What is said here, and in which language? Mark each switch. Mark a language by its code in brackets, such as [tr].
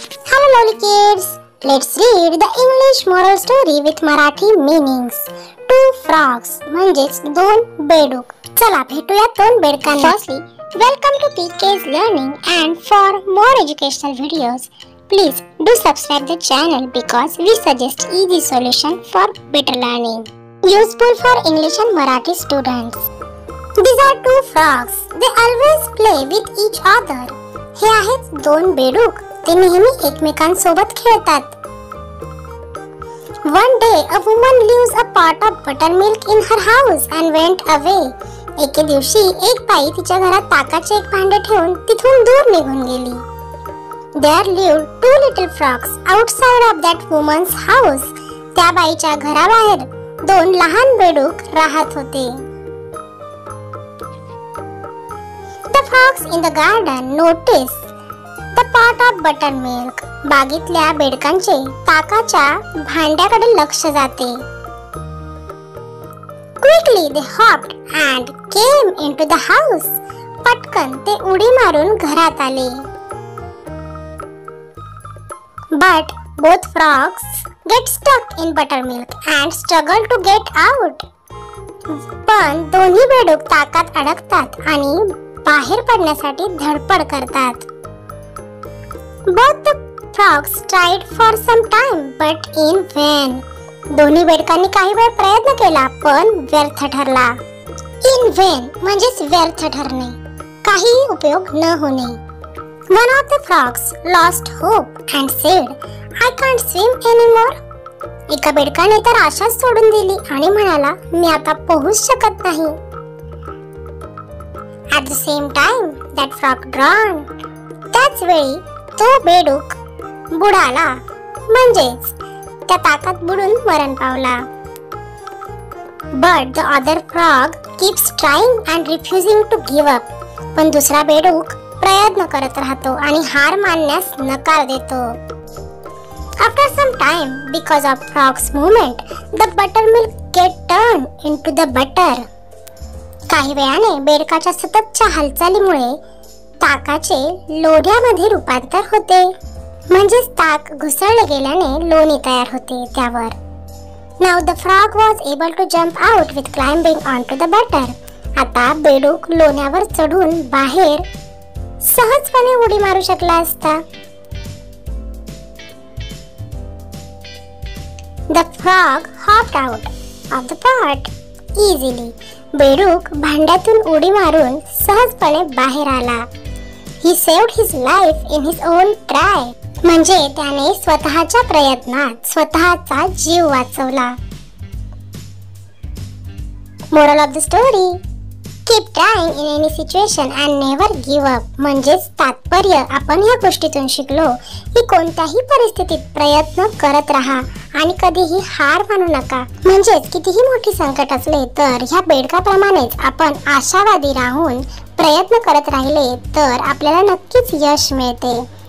[en] Hello lovely kids, let's read the English moral story with Marathi meanings. Two frogs [mr] म्हणजेच दोन बेडूक. चला भेटूया दोन बेडकांना. [en] Firstly, welcome to PK's Learning, and for more educational videos, please do subscribe the channel because we suggest easy solution for better learning. Useful for English and Marathi students. These are two frogs. They always play with each other. [mr] हे आहेत दोन बेडूक. ते नेहमी एकमेकांसोबत खेळतात. [en] One day a woman leaves a pot of buttermilk in her house and went away. [mr] एके दिवशी एक बाई तिच्या घरात ताकाचे एक भांडे ठेवून तिथून दूर निघून गेली. [en] There lived two little frogs outside of that woman's house. [mr] त्या बाईच्या घराबाहेर दोन लहान बेडूक राहत होते. [en] The frogs in the garden noticed the pot of buttermilk. [mr] बागेतल्या बेडकांचे ताकाच्या भांड्याकडे लक्ष जाते. [en] Quickly they hopped and came into the house. [mr] पटकन ते उडी मारून घरात आले. [en] But both frogs get stuck in buttermilk and struggle to get out. [mr] पण दोन्ही बेडूक ताकात अडकतात आणि बाहेर पडण्यासाठी धडपड करतात. [en] Both the frogs tried for some time but in vain. [mr] दोन्ही बेडकांनी काही वेळ प्रयत्न केला पण व्यर्थ ठरला. In vain म्हणजेच व्यर्थ ठरणे, काही उपयोग न होणे. [en] One of the frogs lost hope and said, I can't swim anymore. [mr] एका बेडकाने तर आशाच सोडून दिली आणि म्हणाला, मी आता पोहूच शकत नाही. [en] At the same time, that frog drowned. [mr] त्याच वेळी तो बेडूक बुडाला, म्हणजेच त्या ताकात बुडून मरण पावला. [en] But the other frog keeps trying and refusing to give up. [mr] पण दुसरा बेडूक प्रयत्न करत राहतो आणि हार मानण्यास नकार देतो. [en] After some time, because of frog's movement, the buttermilk get turned into the butter. [mr] काही वेळाने बेडकाच्या सततच्या हालचालीमुळे ताकाचे लोण्यामध्ये रूपांतर होते, म्हणजेच ताक घुसळले गेल्याने लोणी तयार होते त्यावर. [en] Now the frog was able to jump out with climbing onto the butter. [mr] आता बेडूक लोण्यावर चढून बाहेर सहजपणे उडी मारू शकला असता. [en] The frog hopped out of the pot easily. [mr] बेडूक भांड्यातून उडी मारून सहजपणे बाहेर आला. [en] He saved his life in his own try. [mr] म्हणजे त्याने स्वतःच्या प्रयत्नात स्वतःचा जीव वाचवला. [en] Moral of the story: Keep trying in any situation and never give up. [mr] म्हणजेच तात्पर्य आपण या गोष्टीतून शिकलो की कोणत्याही परिस्थितीत प्रयत्न करत राहा आणि कधीही हार मानू नका. म्हणजेच कितीही मोठी संकट असले तर ह्या बेडकाप्रमाणेच आपण आशावादी राहून प्रयत्न करत राहिले तर आपल्याला नक्कीच यश मिळते.